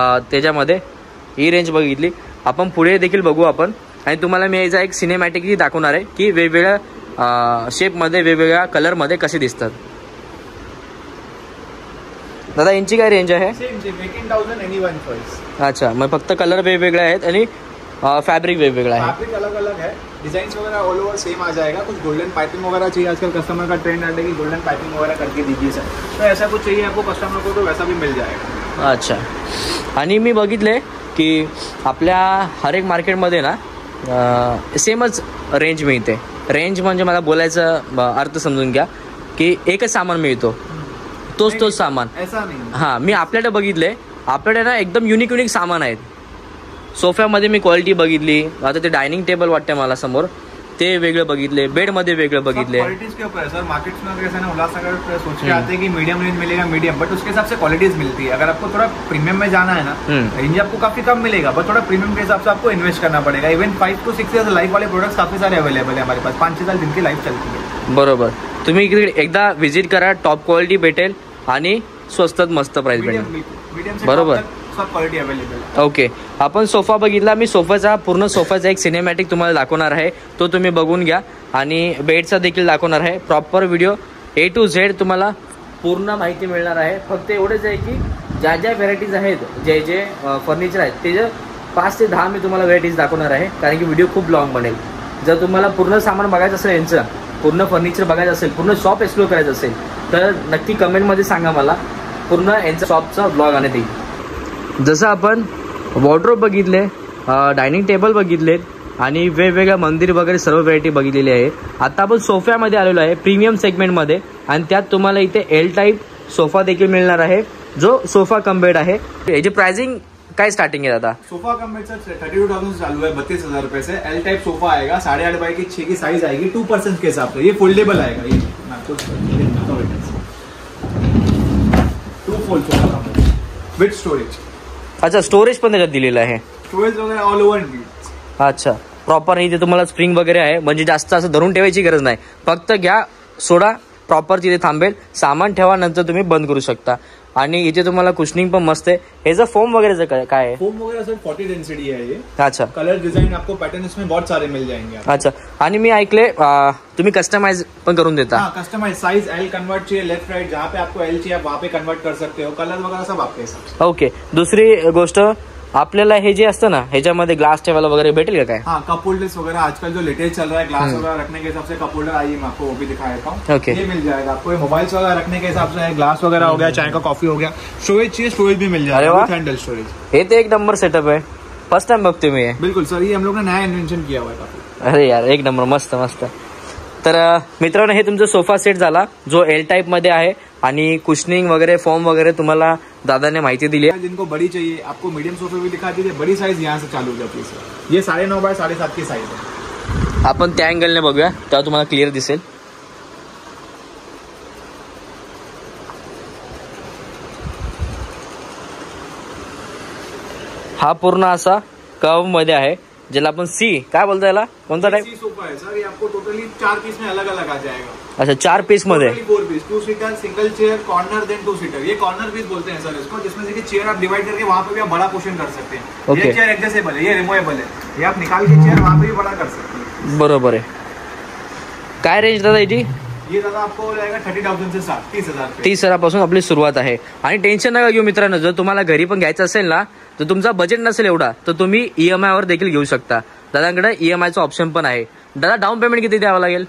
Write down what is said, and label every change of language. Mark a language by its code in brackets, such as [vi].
[mr] त्याच्यामध्ये ही रेंज बघितली. आपण पुढे देखील बघू आपण आणि तुम्हाला मी याचा एक सिनेमॅटिकही दाखवणार आहे की वेगवेगळ्या शेपमध्ये वेगवेगळ्या कलरमध्ये कसे दिसतात. दादा यांची काय रेंज आहे? [en] 18,000 any one choice. [mr] अच्छा, मग फक्त कलर वेगवेगळे आहेत आणि फैब्रिक वेगवेगळा है. [hi] फैब्रिक अलग अलग है. डिजाइन वगैरह ऑल ओवर सेम आ जाएगा. कुछ गोल्डन पाइपिंग वगैरह चाहिए, आजकल कस्टमर का ट्रेंड है कि गोल्डन पाइपिंग वगैरह करके दीजिए सर, तो ऐसा कुछ चाहिए आपको कस्टमर को तो वैसा भी मिल जाएगा. अच्छा. [mr] आणि मी बघितले की आपल्या हर एक मार्केटमध्ये ना सेमच रेंज मिळते. रेंज म्हणजे मला बोलायचा अर्थ समजून घ्या की एकच सामान मिळतो, तोच सामान. [hi] ऐसा नहीं. [mr] हां, मी आपल्याकडे बघितले, आपल्याकडे ना एकदम युनिक सामान आहेत. सोफ्यामध्ये मी क्वालिटी बघितली. आता ते डायनिंग टेबल वाटते मला समोर, ते वेगळं बघितले, बेड मध्ये वेगळं बघितले. [hi] क्वालिटीज के ऊपर है सर. मार्केट्स में कैसे ना उल्लासनगर सोच के आते हैं कि मीडियम रेंज मिलेगा मीडियम, बट उसके हिसाब से क्वालिटीज मिलती है. अगर आपको थोड़ा प्रीमियम में जाना है ना, रेंज आपको काफी कम मिलेगा, बट थोड़ा प्रीमियम के हिसाब से आपको इन्वेस्ट करना पड़ेगा. इवन 5 to 6 years लाइफ वाले प्रोडक्ट्स काफी सारे अवेलेबल है हमारे पास. 5-6 साल जिनकी लाइफ चलती है. [mr] बरोबर. तुम्ही इकडे एकदा विजिट करा, टॉप क्वालिटी भेटेल आणि स्वस्तात मस्त प्राइस भेटेल. [hi] मीडियम से [mr] बरोबर. [hi] सब क्वालिटी अवेलेबल. [mr] ओके, आपण सोफा बघितला. मी पूर्ण सोफाचा एक सिनेमॅटिक तुम्हाला दाखवणार आहे, तो तुम्ही बघून घ्या. आणि बेडचा देखील दाखवणार आहे. Proper video A to Z तुम्हाला पूर्ण माहिती मिळणार आहे. फक्त एवढंच आहे की ज्या ज्या व्हेरायटीज आहेत, जे फर्निचर आहेत, ते 5 ते 10 मी तुम्हाला व्हेरायटीज दाखवणार आहे, कारण की व्हिडिओ खूप लॉंग बनेल. जर तुम्हाला पूर्ण सामान बघायचं असेल, यांचं पूर्ण फर्निचर बघायचं असेल, पूर्ण शॉप एक्सप्लोर करायचं असेल, तर नक्की कमेंटमध्ये सांगा मला, पूर्ण यांचं शॉपचा ब्लॉग आणण्यात येईल. जसं आपण वॉर्डरोब बघितले, डायनिंग टेबल बघितलेत आणि वेगवेगळ्या मंदिर वगैरे सर्व व्हेरायटी बघितलेली आहे. आता आपण सोफ्यामध्ये आलेलो आहे, प्रीमियम सेगमेंटमध्ये, आणि त्यात तुम्हाला इथे एल टाईप सोफा देखील मिळणार आहे, जो सोफा कम बेड आहे. याची प्राइसिंग काय स्टार्टिंग है दादा? [hi] सोफा कम बेड सर 32,000 से चालू है, 32,000 रुपए से. एल टाइप सोफा आएगा, 8.5 बाई की 6 की साइज आएगी, 2 पर्सन के हिसाब से. ये फोल्डेबल आएगा. ये 2 फोल्ड सोफा विथ स्टोरेज. [mr] अच्छा, स्टोरेज पण त्याच्यात दिलेलं आहे. स्टोरेज वगैरे ऑल ओव्हर. अच्छा, प्रॉपर इथे तुम्हाला स्प्रिंग वगैरे आहे, म्हणजे जास्त असं धरून ठेवायची गरज नाही. फक्त घ्या, सोडा, प्रॉपर तिथे थांबेल, सामान ठेवा, नंतर तुम्ही बंद करू शकता. आणि इथे तुम्हाला कुशनिंग पण मस्त आहे. याचं फोम वगैरे काय आहे? [hi] फोम वगैरह सर 40 डेंसिटी है ये. अच्छा. कलर डिजाइन आपको पैटर्न इसमें बहुत सारे मिल जाएंगे. अच्छा. [mr] आणि मी ऐकले तुम्ही कस्टमाइज पण करून देता? [hi] हाँ, कस्टमाइज साइज एल कन्वर्ट चाहिए, लेफ्ट राइट जहाँ पे आपको एल चाहिए आप वहाँ पे कन्वर्ट कर सकते हो. कलर वगैरह सब आपके हिसाब से. [en] Okay. [mr] दुसरी गोष्ट, आपल्याला हे जे असतं ना, ह्याच्यामध्ये ग्लास ठेवायला वगैरे भेटेल का काय? [hi] हाँ, कप होल्डर्स वगैरह आजकल जो लेटेस्ट चल रहा है, ग्लास वगैरह रखने के हिसाब से कप होल्डर, आइए मैं आपको वो भी दिखा देता हूँ. [en] Okay. [hi] ये मिल जाएगा आपको. मोबाइल्स वगैरह रखने के हिसाब से ग्लास वगैरह हो गया, चाय का कॉफी हो गया. स्टोरेज चाहिए, स्टोरेज भी मिल अरे जाएगा, वाह. [en] With handle storage. [mr] हे तर एक नंबर सेटअप आहे, फर्स्ट टाइम बघतोय मी हे. [hi] बिल्कुल सर, ये हम लोग ने नया इन्वेंशन किया हुआ है काफी. [mr] अरे यार, एक नंबर, मस्त मस्त. तर मित्रांनो, हे तुमचा सोफा सेट झाला, जो एल टाइप मध्ये आहे, आणि कुशनिंग वगैरे, फॉर्म वगैरे तुम्हाला दादाने माहिती दिली आहे. [hi] जिनको बड़ी चाहिए, आपको मीडियम सोफे भी दिखा दीजिए. बड़ी साइज यहाँ से चालू हो जाती है सर. ये 9.5 बाय 7.5 की साइज है. [mr] आपण त्या अँगलने बघूया, तेव्हा तुम्हाला क्लिअर दिसेल. हा पूर्ण असा कर्व मध्ये आहे, ज्याला आपण सी काय बोलतो, याला कोणता टाइप? [hi] सी सोफा है सर. ये आपको टोटली 4 पीस में अलग अलग आ जाएगा. [mr] अच्छा, 4 पीस मध्ये. [hi] 4 piece, 2 seater, single chair, corner, then 2 seater. ये कॉर्नर पीस बोलते हैं सर इसको, जिसमें से चेयर आप डिवाइड करके वहाँ पे भी आप बड़ा पोर्शन कर सकते हैं. [en] Okay. [hi] ये चेयर एडजस्टेबल है, ये रिमूवेबल है. ये आप निकाल के चेयर वहाँ पे भी बड़ा कर सकते हैं. [mr] बरोबर आहे. काय रेंज दादा याची? [hi] ये दादा आपको हो जाएगा 30,000 से स्टार्ट, 30,000. [mr] 30,000 आपली सुरुवात आहे. आणि टेन्शन नका घेऊ मित्रांनो, जर तुम्हाला घरी पण घ्यायचं असेल ना, तर तुमचा बजेट नसेल एवढा, तर तुम्ही EMI वर देखील घेऊ शकता. दादांकडे EMI चा ऑप्शन पण आहे. दादा, डाऊन पेमेंट किती द्यावं लागेल?